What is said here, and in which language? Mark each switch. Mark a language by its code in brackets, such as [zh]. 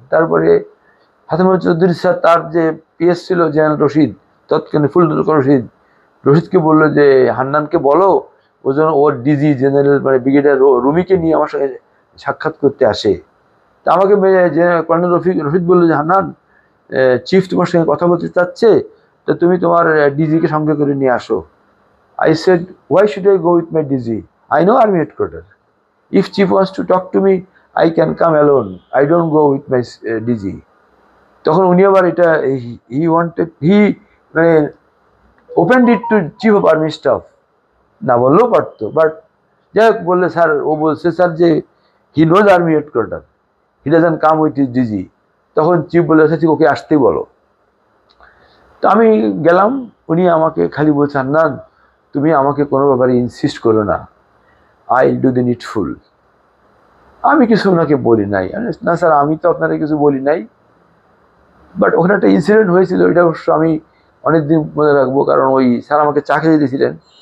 [bn] তারপরে হাসান মাসুদ চৌধুরী স্যার, তার যে পিএস ছিল জেনারেল রশিদ, তৎকালীন ফুল রশিদকে বললো যে হান্নানকে বলো ও যেন ওর ডিজি জেনারেল মানে ব্রিগেডিয়ার রুমিকে নিয়ে আমার সঙ্গে সাক্ষাৎ করতে আসে। তা আমাকে কর্নেল রশিদ বললো যে হান্নান, চিফ তোমার সঙ্গে কথা বলতে চাচ্ছে, তো তুমি তোমার ডিজিকে সঙ্গে করে নিয়ে আসো। [en] I said, why should I go with my DG? I know army headquarters. If chief wants to talk to me, I can come alone. I don't go with my DG. [bn] তখন উনি আবার এটা he মানে [en] opened it to chief of army staff, [bn] না বললেও পারতো, but যাই হোক বললে স্যার, ও বলছে স্যার যে [en] he knows army headquarters, he doesn't come with his DG. [bn] তখন চিফ বলে ঠিক ওকে আসতেই বলো। তো আমি গেলাম, উনি আমাকে খালি বলছেন না তুমি আমাকে কোনো ব্যাপারে ইনসিস্ট করো না, [en] I will do the needful. [bn] আমি কিছু ওনাকে বলি নাই, না স্যার আমি তো আপনারা কিছু বলি নাই, বাট ওখানে একটা ইনসিডেন্ট হয়েছিল, এটা অবশ্য আমি অনেকদিন মনে রাখবো, কারণ ওই স্যার আমাকে চা খেয়ে দিয়েছিলেন।